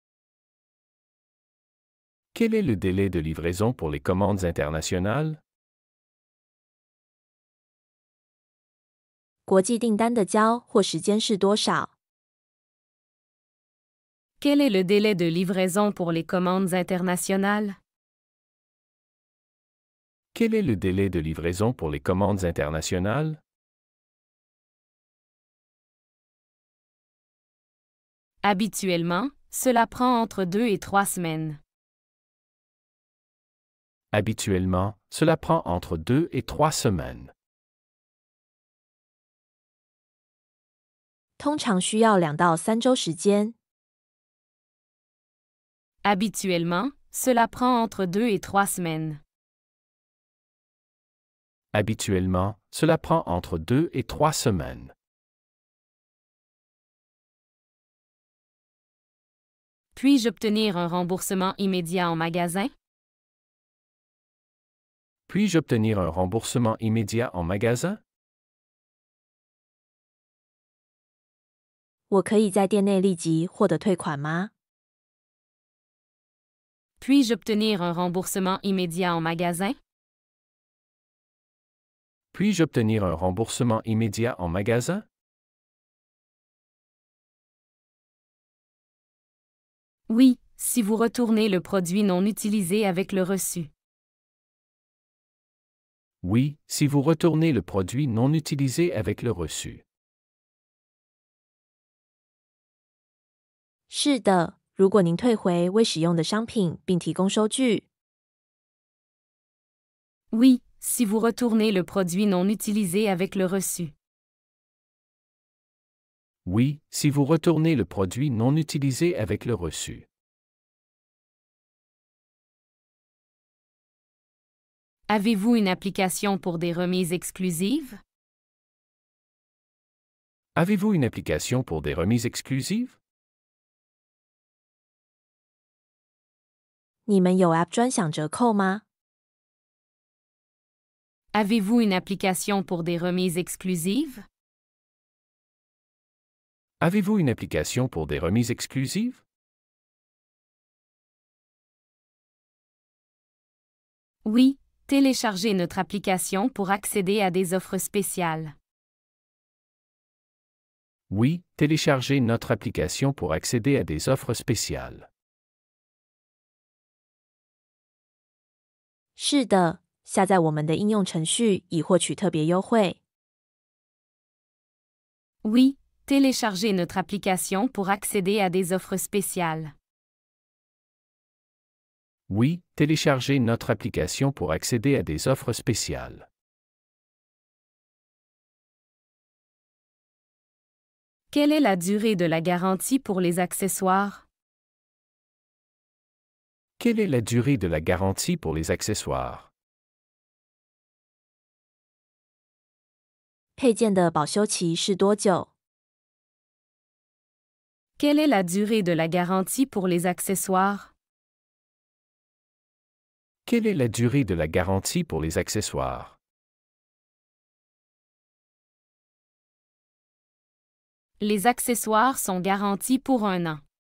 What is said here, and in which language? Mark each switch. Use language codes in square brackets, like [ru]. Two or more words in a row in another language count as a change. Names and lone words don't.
[fr] Quel est le délai de livraison pour les commandes internationales? [zh] 国际订单的交货时间是多少？ [fr] Quel est le délai de livraison pour les commandes internationales? Quel est le délai de livraison pour les commandes internationales? Habituellement, cela prend entre 2 et 3 semaines. Habituellement, cela prend entre 2 et 3 semaines. [zh] 通常需要2到3周时间。 [fr] Habituellement, cela prend entre 2 et 3 semaines. Habituellement, cela prend entre 2 et 3 semaines. Puis-je obtenir un remboursement immédiat en magasin? Puis-je obtenir un remboursement immédiat en magasin? [zh] 我可以在店内立即获得退款吗？ [fr] Puis-je obtenir un remboursement immédiat en magasin? Puis-je obtenir un remboursement immédiat en magasin? Oui, si vous retournez le produit non utilisé avec le reçu. Oui, si vous retournez le produit non utilisé avec le reçu. [zh] 是的，如果您退回未使用的商品并提供收据。 [fr] Oui, si vous retournez le produit non utilisé avec le reçu. Oui, si vous retournez le produit non utilisé avec le reçu. Avez-vous une application pour des remises exclusives? Avez-vous une application pour des remises exclusives? [zh] 你们有 App 专享折扣吗？ [fr] Avez-vous une application pour des remises exclusives? Avez-vous une application pour des remises exclusives? Oui, téléchargez notre application pour accéder à des offres spéciales. Oui, téléchargez notre application pour accéder à des offres spéciales. [zh] 是的，下载我们的应用程序以获取特别优惠。 [fr] Oui, téléchargez notre application pour accéder à des offres spéciales. Oui, téléchargez notre application pour accéder à des offres spéciales. Quelle est la durée de la garantie pour les accessoires? Quelle est la durée de la garantie pour les accessoires? [zh] 配件的保修期是多久？ [fr] Quelle est la durée de la garantie pour les accessoires? Quelle est la durée de la garantie pour les accessoires? Les accessoires sont garantis pour 1 an.